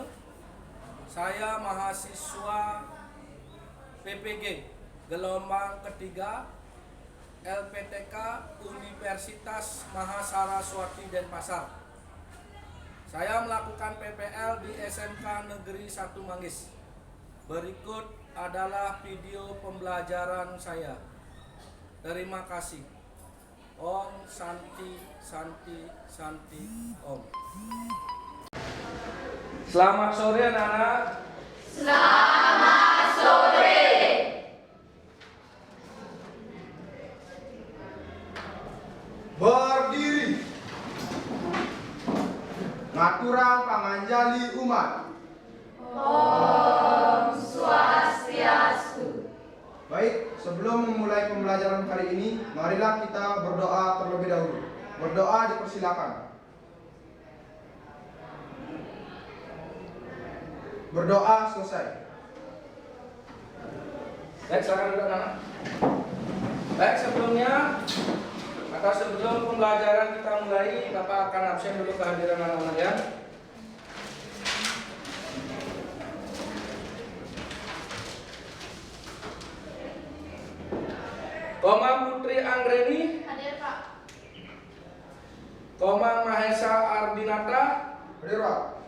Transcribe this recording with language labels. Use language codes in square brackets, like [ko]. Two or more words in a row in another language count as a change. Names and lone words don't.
[id] Saya mahasiswa PPG gelombang ketiga LPTK Universitas Mahasaraswati Denpasar. Saya melakukan PPL di SMK Negeri 1 Manggis. Berikut adalah video pembelajaran saya. Terima kasih. [sa] Om Santi Santi Santi Om. [id] Selamat sore anak-anak. Selamat sore. Berdiri. [ban] Ngaturang panganjali umat. [sa] Om Swastiastu. [id] Baik, sebelum memulai pembelajaran kali ini, marilah kita berdoa terlebih dahulu. Berdoa dipersilakan. Berdoa selesai. Baik, silakan duduk anak. Baik, sebelum pembelajaran kita mulai, Bapak akan absen dulu kehadiran anak-anak ya. Komang Putri Anggreni. Hadir, Pak. Komang Mahesa Ardinata. Hadir, Pak.